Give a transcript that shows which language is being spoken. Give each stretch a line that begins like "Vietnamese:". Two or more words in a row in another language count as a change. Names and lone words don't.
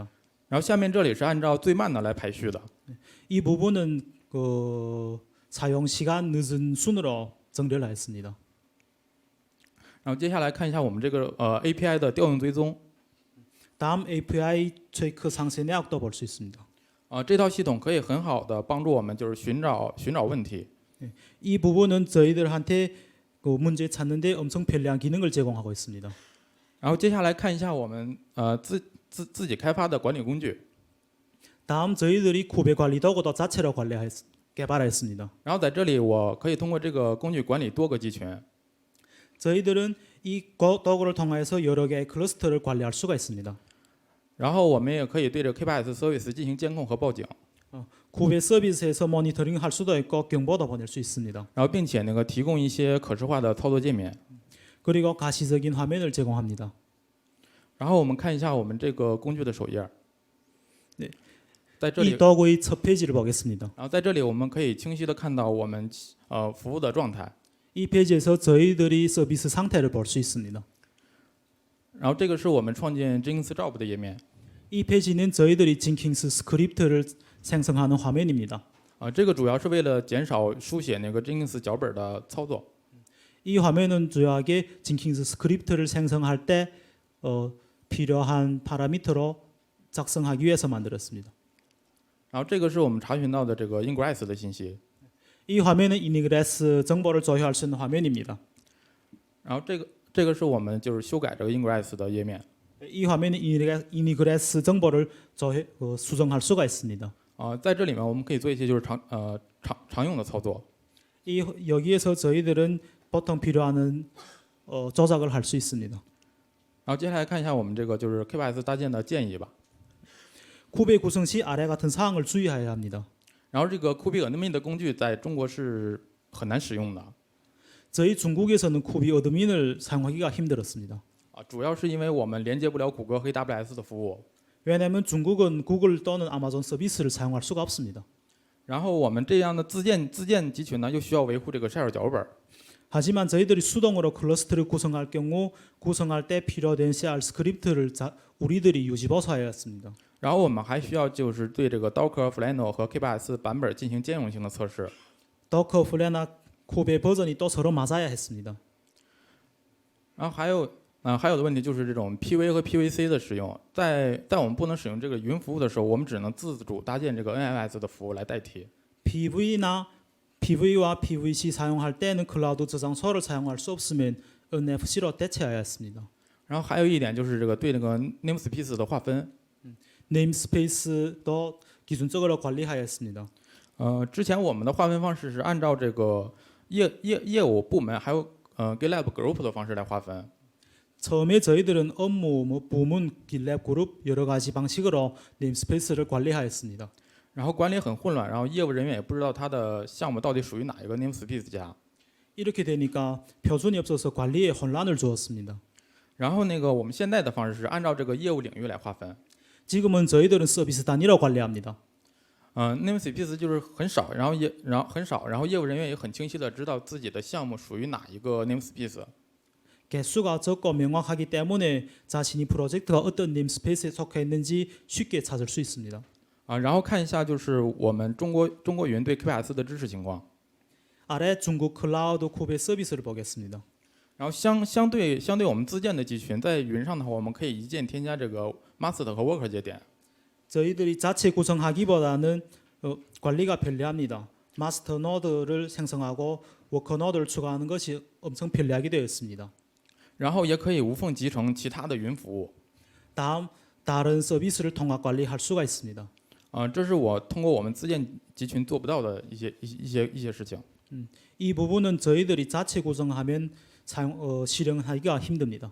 Chinese: 然后下面这里是按照最慢的来排序的。
Korean: 이 부분은 사용 시간 늦은 순으로 정렬하였습니다.
Chinese: 然后接下来看一下我们这个API 的调用追踪。
Korean: 다음 API 체크 상세 내역도 볼 수 있습니다.
Chinese: 这套系统可以很好的帮助我们就是寻找问题。
Korean: 이 부분은 저희들한테 문제 찾는데 엄청 편리한 기능을 제공하고 있습니다.
Chinese: 然后接下来看一下我们自己开发的管理工具。
Korean: 다음 저희들이 쿱의 관리 도구도 자체로 개발했습니다.
Chinese: 然后在这里我可以通过这个工具管理多个集群。
Korean: 저희들은 이 도구를 통해서 여러 개의 클러스터를 관리할 수가 있습니다.
Chinese: 然后我们也可以对这个
English: KPIS service
Chinese: 进行监控和报警，
Korean: 쿠베 서비스에서 모니터링 할 수도 있고 경보도 보낼 수 있습니다.
Chinese: 然后并且那个提供一些可视化的操作界面。
Korean: 그리고 가시적인 화면을 제공합니다.
Chinese: 然后我们看一下我们这个工具的首页，
Korean: 네
Chinese: 在这
Korean: 이
Chinese: 里，
Korean: 도구의 첫 페이지를 보겠습니다.
Chinese: 然后在这里我们可以清晰的看到我们服务的状态。
Korean: 이 페이지에서 저희들이 서비스 상태를 볼 수 있습니다.
Chinese: 然后这个是我们创建
English: Jenkins Job
Chinese: 的页面，
Korean: 이 페이지는 저희들이 징킹스 스크립트를 생성하는 화면입니다.
Chinese: 这个主要是为了减少书写那个 Jenkins 脚本的操作。
Korean: 이 화면은 주요하게 징킹스 스크립트를 생성할 때 필요한 파라미터로 작성하기 위해서 만들었습니다.
Chinese: 然后这个是我们查询到的这个 Ingress 的信息。
Korean: 이 화면은 이니그레스 정보를 조회할 수 있는 화면입니다.
Chinese: 然后这个是我们就是修改这个 Ingress 的页面。
Korean: 이 화면은 이니그레스 정보를 수정할 수가 있습니다.
Chinese: 在这里面我们可以做一些就是常用的操作。
Korean: 여기에서 저희들은 보통 필요한 조작을 할 수 있습니다.
Chinese: 然后接下来看一下我们这个就是 KPIS 搭建的建议吧。
Korean: 쿠베 구성 시 아래 같은 사항을 주의해야 합니다.
Chinese: 然后这个 Kubi Admin 的工具在中国是很难使用的，
Korean: 저희 중국에서는 쿠비 어드민을 사용하기가 힘들었습니다.
Chinese: 主要是因为我们连接不了谷歌和 AWS 的服务。
Korean: 왜냐하면 중국은 구글 또는 아마존 서비스를 사용할 수가 없습니다.
Chinese: 然后我们这样的自建集群呢，又需要维护这个 share 脚本。
Korean: 하지만 저희들이 수동으로 클러스터를 구성할 경우 구성할 때 필요된 CR 스크립트를 우리들이 유지보수하여야 했습니다.
Chinese: 然后我们还需要就是对这个 Docker、Flannel 和 KPIS 版本进行兼容性的测试。
Korean: 도커, 플래나, 쿠베 버전이 또 서로 맞아야 했습니다.
Chinese: 然后还有的问题就是这种 PV 和 PVC 的使用，在我们不能使用这个云服务的时候，我们只能自主搭建这个 NFS 的服务来代替。
Korean: PV와 PVC 사용할 때는 클라우드 저장소를 사용할 수 없으면 NFC로 대체해야 했습니다.
Chinese: 然后还有一点就是这个对那个 namespace 的划分。
Korean: 네임스페이스도 기준적으로 관리해야 했습니다.
Chinese: 之前我们的划分方式是按照这个业务部门还有
English: GitLab Group
Chinese: 的方式来划分。
Korean: 처음에 저희들은 업무, 부문, 깃랩 그룹 여러 가지 방식으로 네임스페이스를 관리하였습니다.
Chinese: 然后管理很混乱，然后业务人员也不知道他的项目到底属于哪一个 namespace 家。
Korean: 이렇게 되니까 표준이 없어서 관리에 혼란을 주었습니다.
Chinese: 然后那个我们现在的方式是按照这个业务领域来划分。
Korean: 지금은 저희들은 서비스 단위로 관리합니다.
Chinese: namespace 就是很少，然后业务人员也很清晰的知道自己的项目属于哪一个 namespace。
Korean: 개수가 적고 명확하기 때문에 자신이 프로젝트가 어떤 네임스페이스에 속해 있는지 쉽게 찾을 수 있습니다.
Chinese: 然后看一下就是我们中国云对 KPIS 的支持情况。
Korean: 아래 중국 클라우드 쿠베 서비스를 보겠습니다.
Chinese: 然后相对我们自建的集群，在云上的话，我们可以一键添加这个 master 和 worker 节点。
Korean: 저희들이 자체 구성하기보다는 관리가 편리합니다. 마스터 노드를 생성하고 워커 노드를 추가하는 것이 엄청 편리하게 되어 있습니다.
Chinese: 然后也可以无缝集成其他的云服务。
Korean: 다른 서비스를 통합 관리할 수가 있습니다.
Chinese: 这是我通过我们自建集群做不到的一些事情。
Korean: 이 부분은 저희들이 자체 구성하면 실행하기가 힘듭니다.